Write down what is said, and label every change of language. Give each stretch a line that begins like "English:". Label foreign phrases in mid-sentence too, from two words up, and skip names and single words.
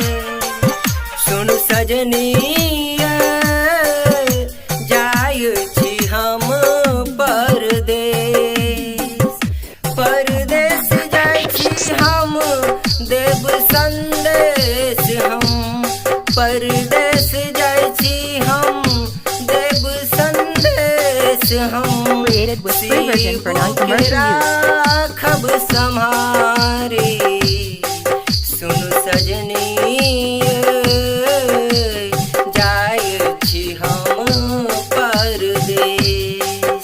Maithili: सुन सजनी जाय छी हम परदेस। परदेस जाय छी हम देव संदेश हम। परदेस जाय छी हम देव संदेश हम।
English: Created with free version for non-commercial use.
Maithili: राखब सम्हारी सुन सजनी जाय छी हम परदेस।